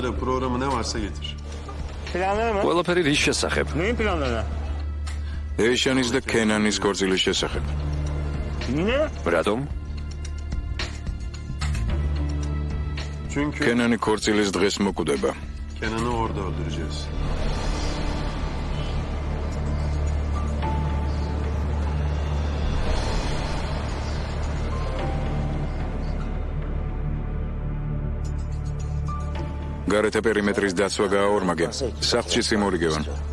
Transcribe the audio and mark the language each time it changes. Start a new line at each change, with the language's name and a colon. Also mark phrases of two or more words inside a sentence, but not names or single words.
Georgian: ყველაფერი რის შესახებ? ეიშანის და კენანის ქორწილის შესახებ. რატომ? კენანი ქორწილის დღეს მოკვდება.
Turkish: Kenan'ı orada öldüreceğiz.
Georgian: გარეთ პერიმეტრის დაცვა გააორმაგე. სახლში სიმორიგევან.